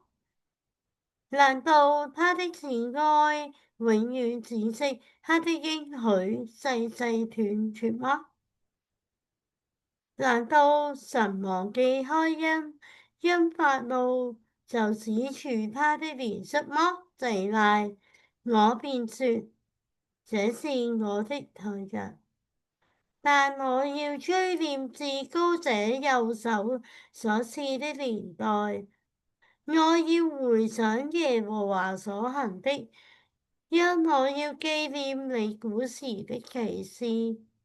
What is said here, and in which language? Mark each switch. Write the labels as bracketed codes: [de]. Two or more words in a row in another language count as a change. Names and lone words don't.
[zh] 難道他的慈愛永遠止息，他的應許世世斷絕嗎？難道神忘記開恩，因發怒就止住他的憐恤麼？細拉，我便說，這是我的tội人。但我要追念至高者右手所賜的年代，我要回想耶和華所行的，因我要紀念你古時的奇事。